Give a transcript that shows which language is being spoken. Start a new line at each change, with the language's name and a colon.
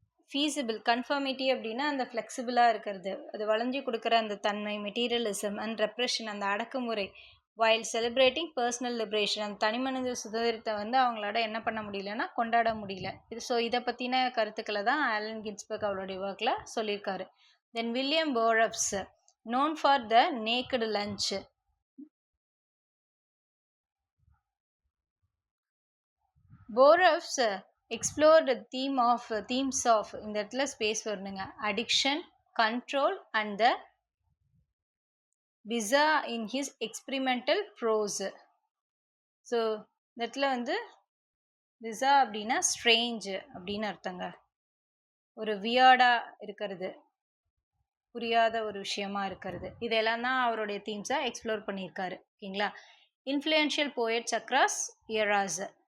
Tamil: Feasible, conformity அப்படின்னா அந்த ஃப்ளெக்சிபிளாக இருக்கிறது, அது வளைஞ்சி கொடுக்குற அந்த தன்மை. மெட்டீரியலிசம் அண்ட் ரெப்ரெஷன், அந்த அடக்குமுறை.
English: while celebrating personal liberation,
Tamil: அந்த தனிமனித சுதந்திரத்தை வந்து அவங்களோட என்ன பண்ண முடியலன்னா கொண்டாட முடியல. இது ஸோ இதை பற்றின கருத்துக்களை தான் ஆலன் கின்ஸ்பர்க் அவருடைய ஒர்க்கில் சொல்லியிருக்காரு. தென் William போரப்ஸ்,
English: known for the naked lunch. Borow's explored the themes of
Tamil: இந்த இடத்துல ஸ்பேஸ் வரணுங்க,
English: Addiction, control and the bizarre in his experimental prose.
Tamil: So இந்த இடத்துல வந்து bizarre அப்படின்னா ஸ்ட்ரேஞ்ச் அப்படின்னு அர்த்தங்க, ஒரு வியர்டா இருக்கிறது, புரியாத ஒரு விஷயமா இருக்கிறது. இதெல்லாம் தான் அவருடைய தீம்ஸை எக்ஸ்ப்ளோர் பண்ணியிருக்காரு. ஓகேங்களா.
English: Influential poets across eras.